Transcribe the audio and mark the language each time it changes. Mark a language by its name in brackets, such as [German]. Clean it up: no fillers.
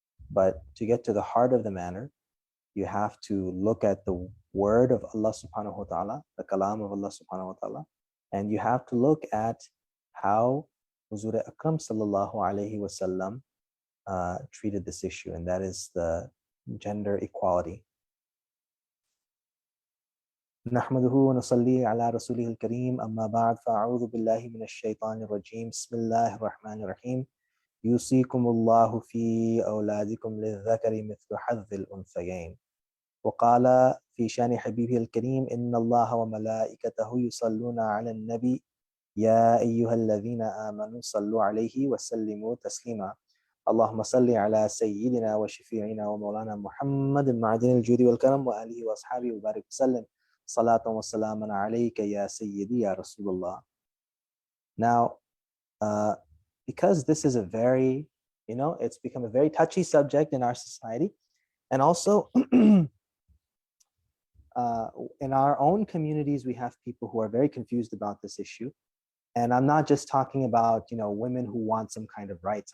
[English] But to get to the heart of the matter, you have to look at the word of Allah subhanahu wa ta'ala, the kalam of Allah subhanahu wa ta'ala, and you have to look at how Huzur Akram sallallahu alayhi wasallam treated this issue, and that is the gender equality. [Arabic] نحمده ونصلي على رسوله الكريم أما بعد فأعوذ بالله من الشيطان الرجيم بسم الله الرحمن الرحيم يوصيكم الله في أولادكم للذكر مثل حظ الأنثيين وقال في شان حبيبه الكريم إن الله وملائكته يصلون على النبي يا أيها الذين آمنوا صلوا عليه وسلموا تسليما اللهم صل على سيدنا وشفيعنا ومولانا محمد معدن الجود والكرم وآله وأصحابه وبارك وسلم صلاة وسلاما عليك يا سيدي يا رسول الله. [English] Now, because this is a very, it's become a very touchy subject in our society, and also in our own communities, we have people who are very confused about this issue. And I'm not just talking about, women who want some kind of rights.